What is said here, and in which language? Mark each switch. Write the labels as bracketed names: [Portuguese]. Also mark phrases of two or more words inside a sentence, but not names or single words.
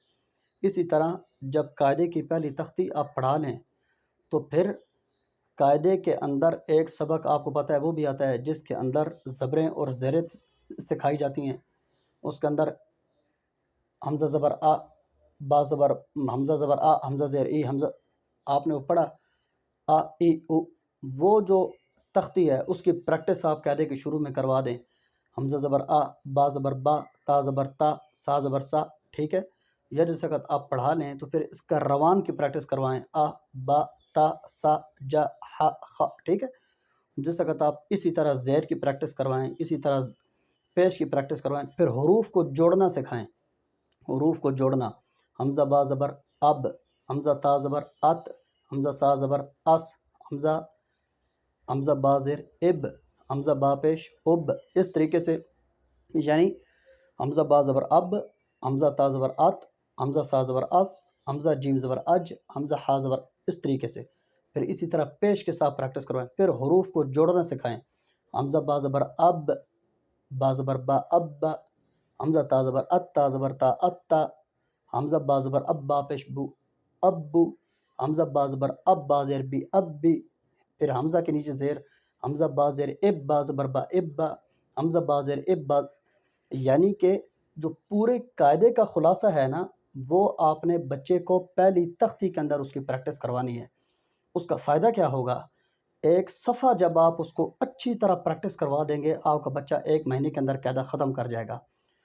[Urdu] اسی طرح جب قاعدے کی پہلی تختی آپ پڑھا لیں تو پھر قاعدے کے اندر ایک سبق آپ کو پتہ ہے وہ بھی آتا ہے جس کے اندر زبریں اور زیریں سکھائی جاتی ہیں۔ اس کے اندر حمزہ زبر آ، با زبر، حمزہ زبر آ، حمزہ زیر ای، حمزہ، آپ نے وہ پڑھا آ ای او، وہ جو تختی ہے اس کی پریکٹس آپ قاعدے کے شروع میں کروا دیں۔ حمزہ زبر آ، با زبر با، تا زبر تا، سا زبر سا، ٹھیک ہے، یا جس وقت آپ پڑھا لیں تو پھر اس کا روان کی پریکٹس کروائیں، آ با تا سا جا ہا خا، ٹھیک ہے۔ جس وقت آپ اسی طرح زیر کی پریکٹس کروائیں، اسی طرح پیش کی پریکٹس کروائیں، پھر حروف کو جوڑنا سکھائیں، حروف کو جوڑنا، حمزہ با زبر اب، حمزہ تا زبر ات، حمزہ سا زبر اس، حمزہ با زیر اب، حمزہ با پیش اب، اس طریقے سے، یعنی حمزہ با زبر اب، حمزہ تا زبر ات، حمزہ سا زبر اس، حمزہ جیم زبر اج، حمزہ ہا زبر، اس طریقے سے۔ پھر اسی طرح پیش کے ساتھ پریکٹس کروائیں، پھر حروف کو جوڑنا سکھائیں، حمزہ با زبر اب، با زبر با اب با، حمزہ تا زبر ات، تا زبر تا ات تا، حمزہ با زبر اب با پیش بو اب بو، حمزہ با زبر اب با زیر بی اب بی، پھر حمزہ کے نیچے زیر، حمزہ با زیر اب با زبر با اب با، حمزہ با زیر اب با، یعنی کہ جو پورے قاعدے کا خلاصہ ہے نا وہ آپ نے بچے کو پہلی تختی کے اندر اس کی پریکٹس کروانی ہے۔ اس کا فائدہ کیا ہوگا؟ ایک صفحہ جب آپ اس کو اچھی طرح پریکٹس کروا دیں گے، آپ کا بچہ 1 مہینے کے اندر قاعدہ ختم کر جائے گا۔